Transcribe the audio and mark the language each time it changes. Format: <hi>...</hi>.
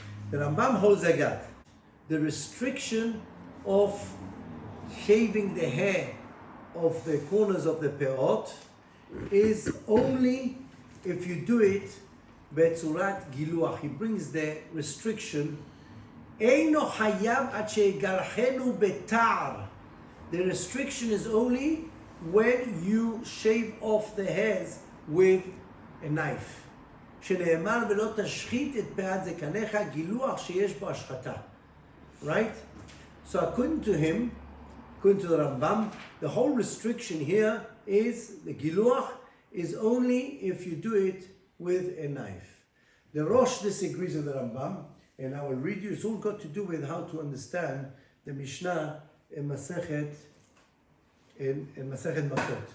<en>The Rambam holds that the restriction of shaving the hair of the corners of the peot is only if you do it betzurat giluach. He brings the restriction.</en> <he>Eino hayav ad shegalchenu betar.</he> <en>The restriction is only when you shave off the hairs with a knife.</en> <he>שנאמר ולא תשחית את פאת זקניך, גילוח שיש בו השחתה.</he> <en>Right? So according to him, according to the Rambam, the whole restriction here is, the giluach is only if you do it with a knife. The Rosh disagrees with the Rambam, and I will read you, it's all got to do with how to understand the Mishnah in Masechet Makot.</en>